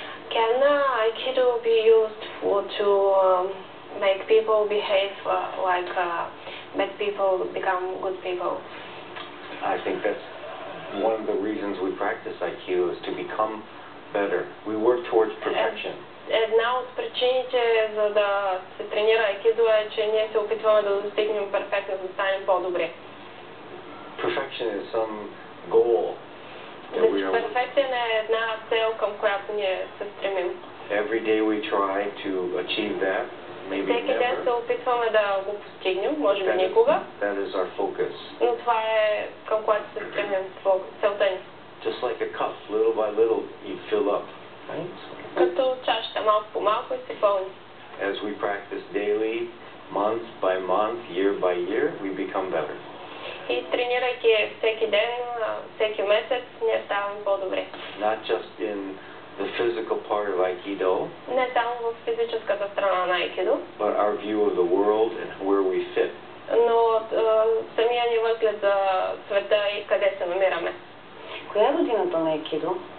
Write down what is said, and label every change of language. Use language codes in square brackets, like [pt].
[en] Can Aikido be used to make people behave like bad people become good people? I think that's one of the reasons we practice Aikido is to become better. We work towards perfection. [bg] Една от причините за да се тренира айкидо е, че ние се опитваме да достигнем перфектност, да станем по-добри. [en] Perfection is some goal that we are. [bg] Перфекция е една цел, към която ние се стремим. [en] Every day we try to achieve that. Maybe [bg] Всеки ден се [en] never. [bg] опитваме да го постигнем, може би никога, [en] That is our focus. [bg] но това е към което се стремим, целта ни. [en] Just like a cup, little by little, you fill up, right? [bg] Като чашата, малко по малко и се пълни. [en] As we practice daily, month by month, year by year, we become better. [bg] И тренирайки всеки ден, всеки месец, ние ставаме по-добри. [en] Not just in the physical part of Aikido, [bg] Не само в физическата страна на айкидо, [en] but our view of the world and where we fit. [bg] но самия ни възглед за света и къде се намираме. Коя е родината на айкидо?